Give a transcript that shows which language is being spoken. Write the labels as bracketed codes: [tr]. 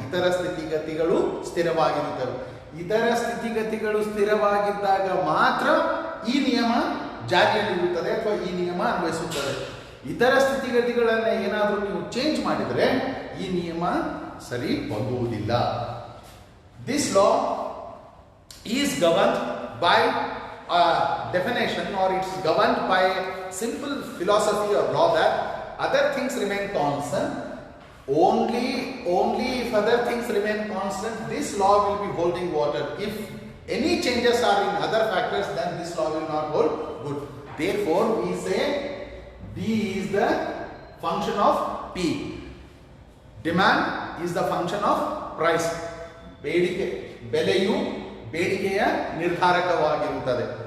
[kn] ಇತರ ಸ್ಥಿತಿಗತಿಗಳು ಸ್ಥಿರವಾಗಿರುತ್ತವೆ. ಇತರ ಸ್ಥಿತಿಗತಿಗಳು ಸ್ಥಿರವಾಗಿದ್ದಾಗ ಮಾತ್ರ ಈ ನಿಯಮ ಜಾರಿಯಲ್ಲಿರುತ್ತದೆ ಅಥವಾ ಈ ನಿಯಮ ಅನ್ವಯಿಸುತ್ತದೆ. ಇತರ ಸ್ಥಿತಿಗತಿಗಳನ್ನು ಏನಾದರೂ ನೀವು ಚೇಂಜ್ ಮಾಡಿದರೆ ಈ ನಿಯಮ ಸರಿ ಹೋಗುವುದಿಲ್ಲ. [en] This law is governed by definition, or it's governed by a simple philosophy or law that other things remain constant. Only if other things remain constant, this law will be holding water. If any changes are in other factors, then this law will not hold good. Therefore, we say D is the function of P. Demand is the function of price. [kn] ಬೇಡಿಕೆ, ಬೆಲೆಯು ಬೇಡಿಕೆಯ ನಿರ್ಧಾರಕವಾಗಿರುತ್ತದೆ.